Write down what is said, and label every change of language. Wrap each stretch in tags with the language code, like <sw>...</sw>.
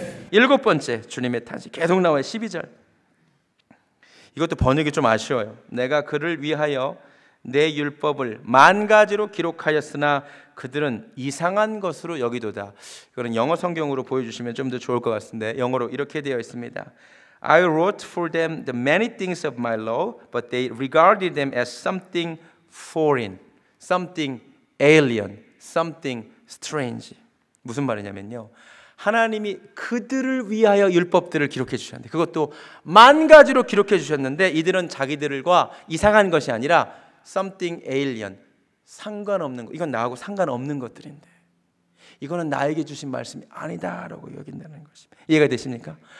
<ko>일곱 번째, 주님의 탄식 계속 나와요. 12절. 이것도 번역이 좀 아쉬워요. 내가 그를 위하여 내 율법을 만 가지로 기록하였으나 그들은 이상한 것으로 여기도다. 이거는 영어 성경으로 보여주시면 좀 더 좋을 것 같은데 영어로 이렇게 되어 있습니다.</ko> <en>I wrote for them the many things of my law, but they regarded them as something foreign, something alien, something strange.</en> <ko>무슨 말이냐면요. 하나님이 그들을 위하여 율법들을 기록해 주셨는데 그것도 10,000가지로 기록해 주셨는데 이들은 자기들과 이상한 것이 아니라</ko> <en>something alien,</en> <ko>상관없는 것. 이건 나하고 상관없는 것들인데 이거는 나에게 주신 말씀이 아니다라고 여긴다는 것입니다. 이해가 되십니까?</ko>